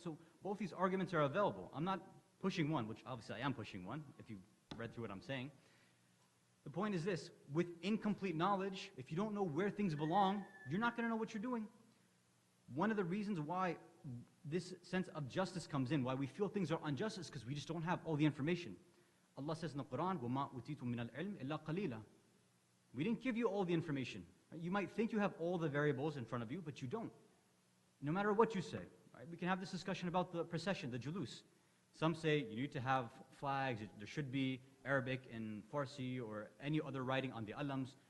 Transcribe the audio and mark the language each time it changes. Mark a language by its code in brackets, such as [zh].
[en] So both these arguments are available. I'm not pushing one, which obviously I am pushing one, if you read through what I'm saying. The point is this: with incomplete knowledge, if you don't know where things belong, you're not going to know what you're doing. One of the reasons why this sense of justice comes in, why we feel things are unjust, is because we just don't have all the information. Allah says in the Quran, [ar] وَمَا أُوتِيتُم مِّنَ الْعِلْمِ إِلَّا قَلِيلًا. [en] We didn't give you all the information. Right? You might think you have all the variables in front of you, but you don't. No matter what you say. Right? We can have this discussion about the procession, the julus. Some say you need to have flags, there should be Arabic and Farsi or any other writing on the alams.